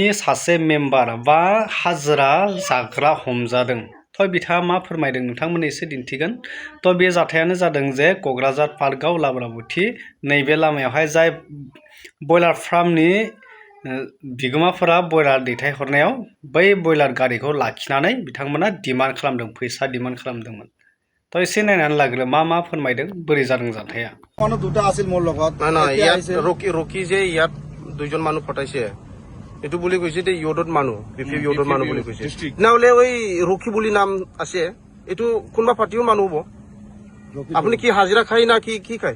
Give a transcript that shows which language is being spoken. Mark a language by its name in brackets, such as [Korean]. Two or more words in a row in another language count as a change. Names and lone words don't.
[Bodo] सासे मेम्बार बा हाजिरा जाग्रा हमजादों तो बिथाङा मा फोरमायदों नोंथांमोननो एसे दिन्थिगोन तो बे जाथायानो जादों जे क'क्राझार पार्कआव लाब्राबुथि नैबे लामायावहाय जाय बयलार फार्मनि बिगोमाफोरा बयलार दैथायहरनायाव बै बयलार गारिखौ लाखिनानै बिथांमोना डिमान्ड खालामदों फैसा डिमान्ड खालामदोंमोन तो एसे नायनानै लाग्रो मा फोरमायदों बोरै जादों जाथाया [Assamese] মানুহ দুটা আছিল মোৰ লগত ৰকি যে ইয়াত দুইজন মানুহ ফটাইছে এটো বুলি কৈছে যে ইয়দত মানুহ বিপি ইয়দত মানুহ বুলি কৈছে নাহলে ওই ৰকি বুলি নাম আছে এটো কোনবা পাৰ্টিও মানুহ হ'ব আপুনি কি হাজিৰা খাই না কি খাই